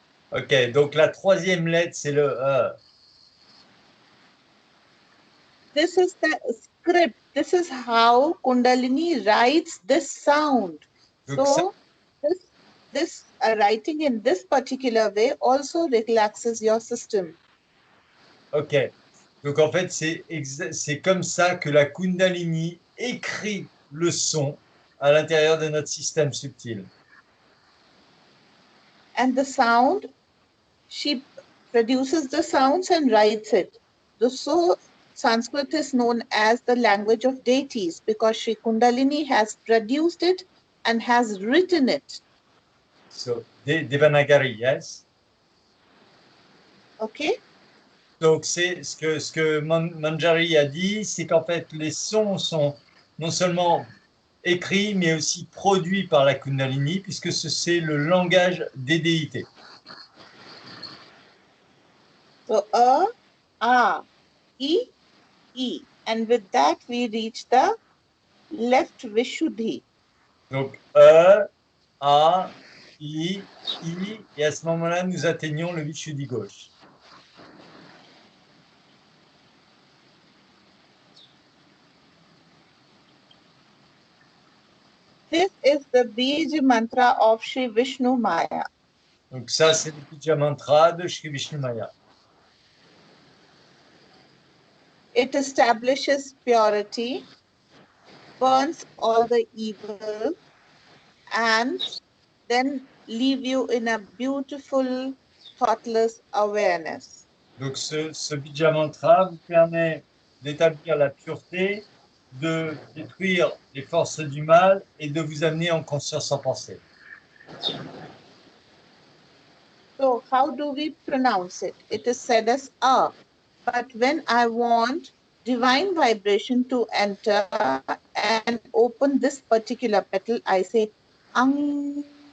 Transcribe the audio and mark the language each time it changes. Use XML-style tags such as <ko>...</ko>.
<fr>Ok, donc la troisième lettre, c'est le E.</fr> <en>This is the script. This is how Kundalini writes this sound.</en> <fr>Donc, ça,</fr> <en>So this writing in this particular way also relaxes your system. ok.</en> <fr>Donc en fait, c'est comme ça que la Kundalini écrit le son à l'intérieur de notre système subtil.</fr> <en>And the sound, she produces the sounds and writes it. So Sanskrit is known as the language of deities because Shri Kundalini has produced it and has written it. So, Devanagari, yes? Okay?</en> <fr>Donc c'est ce que Manjari a dit, c'est qu'en fait les sons sont non seulement écrits mais aussi produits par la Kundalini puisque c'est le langage des déités.</fr> <en>So A, E. And with that we reach the left Vishuddhi.</en> <fr>Donc A, I, et à ce moment-là nous atteignons le Vishuddhi gauche.</fr> <en>This is the Bij mantra of Shri Vishnu Maya.</en> <fr>Donc ça c'est le Bija Mantra de Shri Vishnu Maya.</fr> <en>It establishes purity, burns all the evil, and then leave you in a beautiful, thoughtless awareness. Donc ce Bija Mantra vous permet d'établir la pureté, de détruire les forces du mal et de vous amener en conscience sans pensée. So how do we pronounce it? It is said as A. But when I want divine vibration to enter and open this particular petal, I say Ang.</en>